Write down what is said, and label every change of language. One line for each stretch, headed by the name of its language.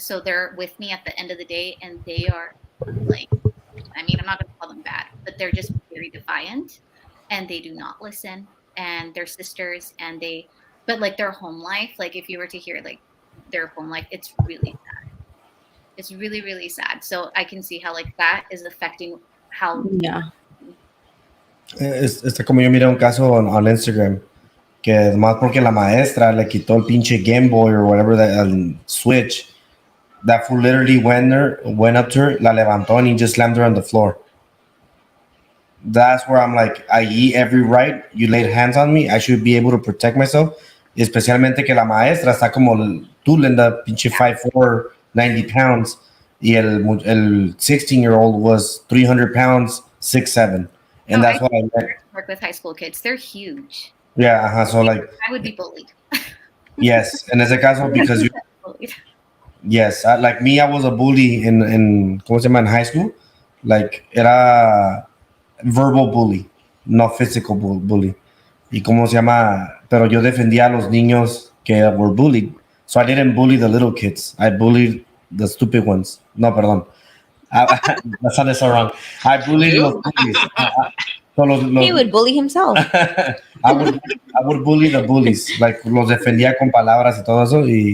English: So they're with me at the end of the day and they are like, I mean, I'm not going to call them bad, but they're just very defiant and they do not listen and they're sisters but like their home life, like if you were to hear like their home life, it's really sad. It's really, really sad. So I can see how like that is affecting how. Yeah.
Spanish: Está como yo miré un caso on Instagram que más porque la maestra le quitó el pinche Game Boy
English: or whatever that Switch. That fool literally went up to her,
Spanish: la levantó
English: and he just slammed her on the floor. That's where I'm like, I eat every right. You laid hands on me. I should be able to protect myself.
Spanish: Especialmente que la maestra está como tú, Linda, pinche 5'4", 90 pounds.
English: Y el 16-year-old was 300 pounds, 6'7". And that's what I meant. Work with high school kids. They're huge. Yeah, so like. I would be bullied. Yes,
Spanish: en ese caso,
English: because you. Yes, like me, I was a bully in
Spanish: ¿cómo se llama?
English: In high school. Like, era verbal bully, not physical bully. Y cómo se llama, pero yo defendía a los niños que were bullied. So I didn't bully the little kids. I bullied the stupid ones.
Spanish: No, perdón.
English: That sounded so wrong. I bullied los bullies. He would bully himself. I would bully the bullies. Like, los defendía con palabras y todo eso.